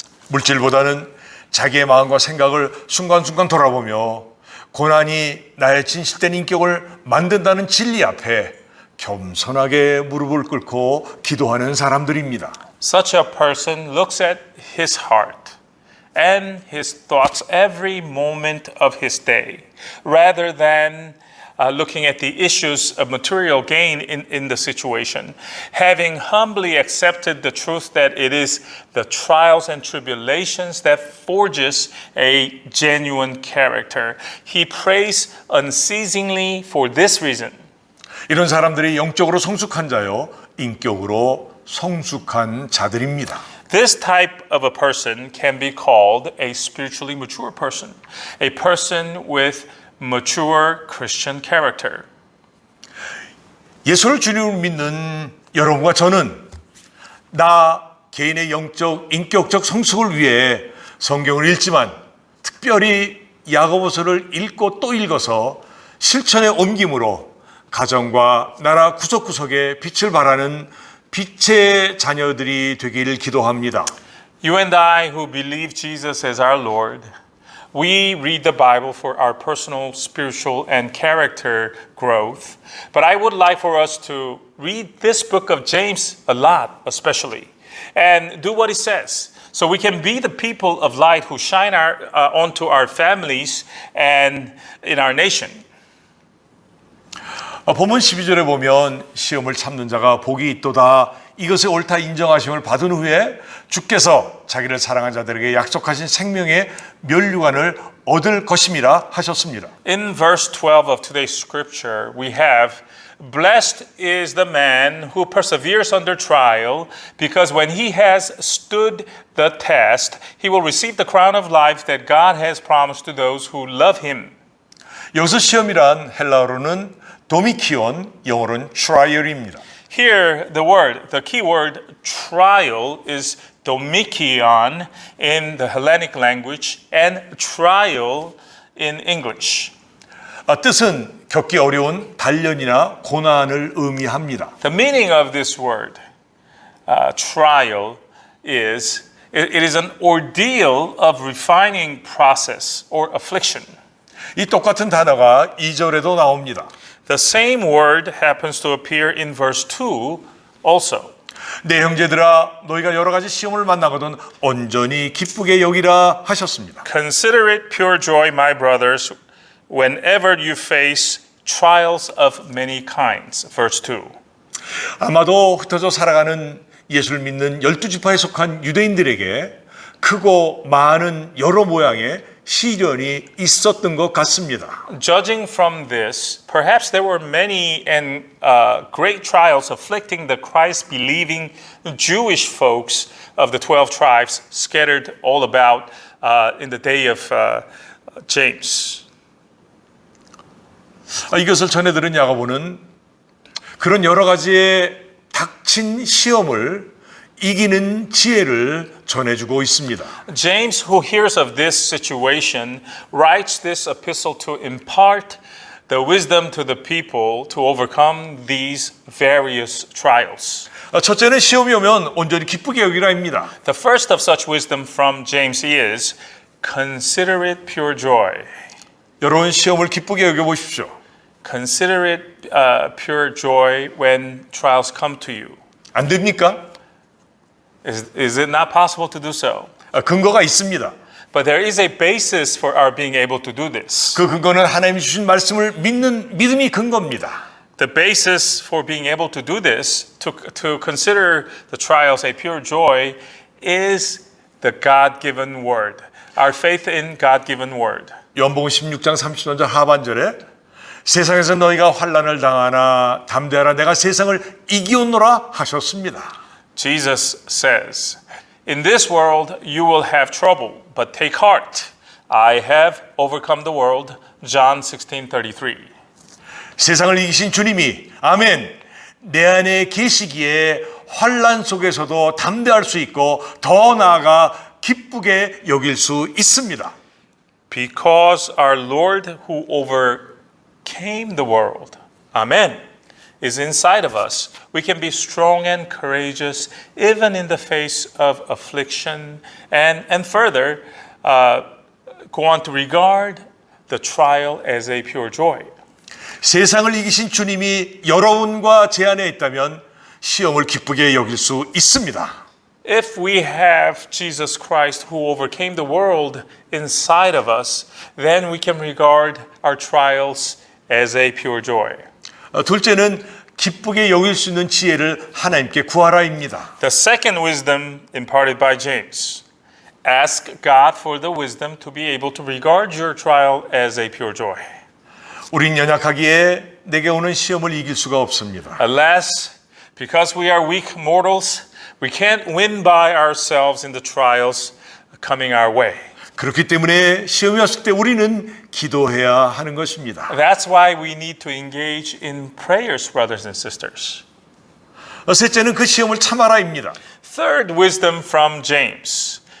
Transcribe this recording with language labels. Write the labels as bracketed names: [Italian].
[Korean] 물질보다는 자기의 마음과 생각을 순간순간 돌아보며 고난이 나의 진실된 인격을 만든다는 진리 앞에 겸손하게 무릎을 꿇고 기도하는 사람들입니다. [English] Such a person looks at his heart and his thoughts every moment of his day, rather than looking at the issues of material gain in the situation. Having humbly accepted the truth that it is the trials and tribulations that forges a genuine character, he prays unceasingly for this reason. [Korean] 이런 사람들이 영적으로 성숙한 자요, 인격으로 성숙한 자들입니다. [English] This type of a person can be called a spiritually mature person, a person with mature Christian character. [Korean] 예수를 주님을 믿는 여러분과 저는 나 개인의 영적, 인격적 성숙을 위해 성경을 읽지만 특별히 야고보서를 읽고 또 읽어서 실천에 옮김으로 가정과 나라 구석구석에 빛을 발하는 빛의 자녀들이 되기를 기도합니다. [English] You and I who believe Jesus as our Lord, we read the Bible for our personal, spiritual, and character growth. But I would like for us to read this book of James a lot, especially, and do what it says. So we can be the people of light who shine onto our families and in our nation. [Korean] 본문 12절에 보면 시험을 참는 자가 복이 있도다. 이것의 옳다 인정하심을 받은 후에 주께서 자기를 사랑한 자들에게 약속하신 생명의 면류관을 얻을 것임이라 하셨습니다. [English] In verse 12 of today's scripture, we have, Blessed is the man who perseveres under trial, because when he has stood the test, he will receive the crown of life that God has promised to those who love him. [Korean] 여기서 시험이란 헬라어로는 도미키온, 영어로는 trial입니다. [English] Here, the key word trial is domikion in the Hellenic language and trial in English. [Korean] 뜻은 겪기 어려운 단련이나 고난을 의미합니다. [English] The meaning of this word, trial, is it is an ordeal of refining process or affliction. [Korean] 이 똑같은 단어가 2절에도 나옵니다. [English] The same word happens to appear in verse 2 also. [Korean] 내 형제들아 너희가 여러 가지 시험을 만나거든 온전히 기쁘게 여기라 하셨습니다. [English] Consider it pure joy, my brothers, whenever you face trials of many kinds. Verse 2. [Korean] 아마도 흩어져 살아가는 예수를 믿는 12지파에 속한 유대인들에게 크고 많은 여러 모양의 시련이 있었던 것 같습니다. [English] Judging from this, perhaps there were many and great trials afflicting the Christ-believing Jewish folks of the 12 tribes scattered all about in the day of James. [Korean] 이것을 전해 들은 야고보는 그런 여러 가지의 닥친 시험을 이기는 지혜를 전해주고 있습니다. [English] James, who hears of this situation, writes this epistle to impart the wisdom to the people to overcome these various trials. [Korean] 첫째는 시험이 오면 온전히 기쁘게 여기라입니다. [English] The first of such wisdom from James is, consider it pure joy. [Korean] 여러분 시험을 기쁘게 여겨보십시오. [English] Consider it pure joy when trials come to you. [Korean] 안 됩니까? [English] Is it not possible to do so? [Korean] 근거가 있습니다. [English] But there is a basis for our being able to do this. [Korean] 그 근거는 하나님이 주신 말씀을 믿는 믿음이 근거입니다. [English] The basis for being able to do this, to consider the trials a pure joy, is the God-given word. Our faith in God-given word. [Korean] 요한복음 16장 30절 하반절에 세상에서 너희가 환난을 당하나 담대하라 내가 세상을 이기었노라 하셨습니다. [English] Jesus says, In this world you will have trouble, but take heart. I have overcome the world. John 16:33. [Korean] 세상을 이기신 주님이 아멘 내 안에 계시기에 환난 속에서도 담대할 수 있고 더 나아가 기쁘게 여길 수 있습니다. [English] Because our Lord who overcame the world, amen, is inside of us, we can be strong and courageous even in the face of affliction and further go on to regard the trial as a pure joy. [Korean] 세상을 이기신 주님이 여러분과 제 안에 있다면 시험을 기쁘게 여길 수 있습니다. [English] if we have Jesus Christ who overcame the world inside of us, then we can regard our trials as a pure joy. [Korean] 둘째는 기쁘게 여길 수 있는 지혜를 하나님께 구하라입니다. [English] The second wisdom imparted by James. Ask God for the wisdom to be able to regard your trial as a pure joy. [Korean] 우린 연약하기에 내게 오는 시험을 이길 수가 없습니다. [English] Alas, because we are weak mortals, we can't win by ourselves in the trials coming our way. [Korean] 그렇기 때문에 시험이 왔을 때 우리는 기도해야 하는 것입니다. [English] That's why we need to engage in prayers, brothers and sisters. [Korean] 셋째는 그 시험을 참아라입니다. [English] Third wisdom from James.